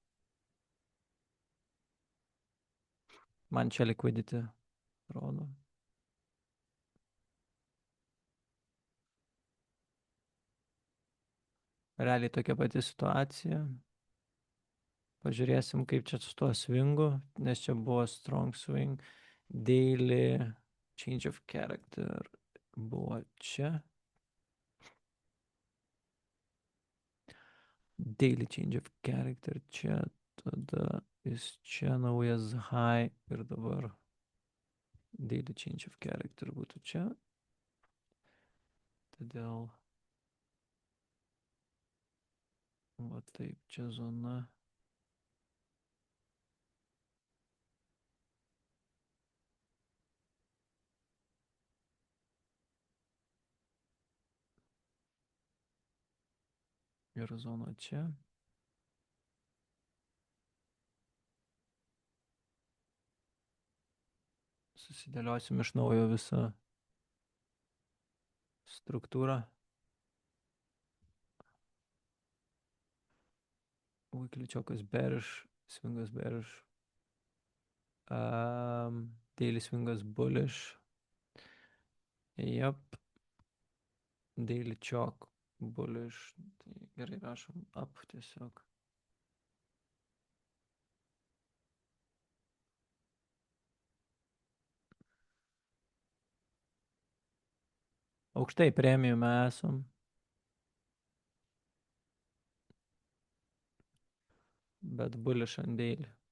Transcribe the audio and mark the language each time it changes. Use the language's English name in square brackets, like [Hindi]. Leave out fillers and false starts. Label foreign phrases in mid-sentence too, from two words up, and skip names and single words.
[Lithuanian] Man čia liquidity rodo. Realiai tokia pati situacija. Pažiūrėsim, kaip čia su tuo swingu, nes čia buvo [English] strong swing. Daily change of character [Lithuanian] buvo čia. [English] Daily change of character čia. [Lithuanian] Tada jis čia naujas high ir dabar [English] daily change of character [Lithuanian] būtų čia. Todėl va taip, čia zona. Ir zona čia. Susidėliosim iš naujo visą struktūrą. Weekly chokas bearish, swingas bearish. Daily swingas bullish. [English] Yep. Daily chok bullish. [Lithuanian] Tai gerai rašom up tiesiog. Aukštai premium esam. Bet bullish ant daily.